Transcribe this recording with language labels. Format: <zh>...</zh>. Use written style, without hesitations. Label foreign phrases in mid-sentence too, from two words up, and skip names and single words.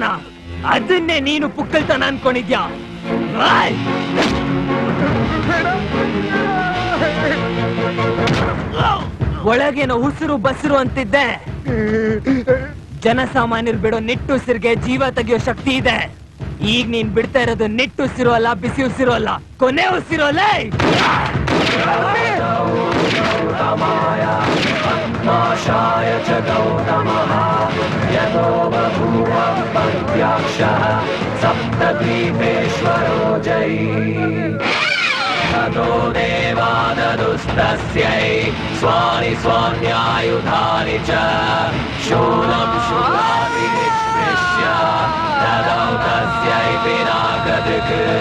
<kn>ಅದನ್ನೇ ನೀನು ಪುಕ್ಕಲ್ತನ ಅನ್ಕೊಂಡಿದ್ಯಾ? ಒಳಗೇನೋ ಉಸಿರು ಬಸಿರು ಅಂತಿದ್ದೆ. ಜನಸಾಮಾನ್ಯರು ಬಿಡೋ ನಿಟ್ಟುಸಿರಿಗೆ ಜೀವ ತೆಗೆಯೋ ಶಕ್ತಿ ಇದೆ. ಈಗ ನೀನ್ ಬಿಡ್ತಾ ಇರೋದು ನಿಟ್ಟುಸಿರು ಅಲ್ಲ, ಬಿಸಿ ಉಸಿರು ಅಲ್ಲ, ಕೊನೆ ಉಸಿರು ಅಲ್ಲ.</kn> <sa>सप्तद्वीपेश्वरो जय ततो देवाददुस्तस्यै स्वानि स्वान्यायुधानि च शूलं शूलाभिनिष्पृश्य ददौ तस्यै पिनाकदृक्</sa>